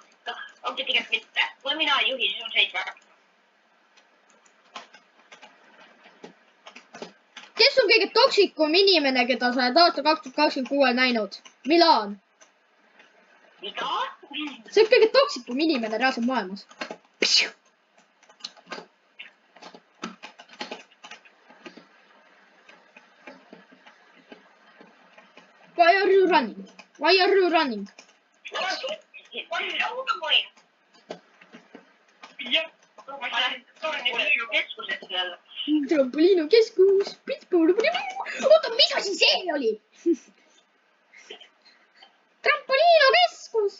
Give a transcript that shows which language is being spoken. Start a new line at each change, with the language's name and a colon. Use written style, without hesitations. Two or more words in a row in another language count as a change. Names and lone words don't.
Estonian: Ongi tegelikult mitte. Kui mina ei juhi, siis on 7. Kes on kõige toksikum inimene, keda sa oled aasta 2026 näinud? Milan. Mida? See on kõige toksikum inimene reaalselt maailmas.
English: Why are you running? Why are you running?
Estonian: Keskusesse jälle. Trampoliino keskus. Oota, mis asi see oli? Trampoliino keskus.